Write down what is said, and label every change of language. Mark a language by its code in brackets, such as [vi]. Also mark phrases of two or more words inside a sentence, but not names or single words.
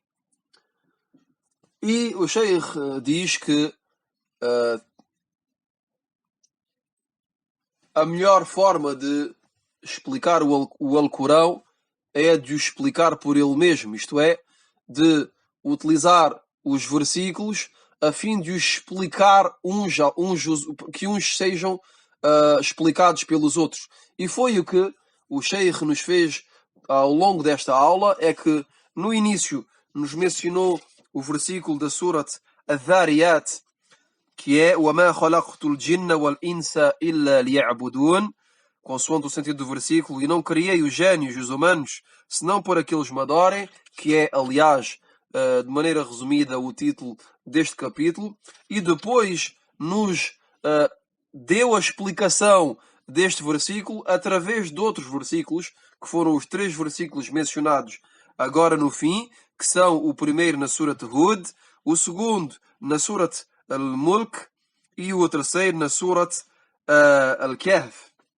[pt] E o Sheikh diz que a melhor forma de explicar o Alcorão é de o explicar por ele mesmo, isto é, de utilizar os versículos a fim de os explicar que uns sejam explicados pelos outros. E foi o que o Sheikh nos fez ao longo desta aula, é que no início nos mencionou o versículo da Surat Adh-Dhariyat, que é [ar] وَمَا خَلَقْتُ الْجِنَّ وَالْإِنسَ إِلَّا لِيَعْبُدُونَ, [pt] consoante o sentido do versículo, e não criei os génios e os humanos, senão para que eles me adorem, que é, aliás, de maneira resumida, o título deste capítulo, e depois nos deu a explicação deste versículo através de outros versículos, que foram os 3 versículos mencionados agora no fim, que são o primeiro na Surat Hud, o segundo na Surat Al-Mulk e o terceiro na Surat Al-Kahf.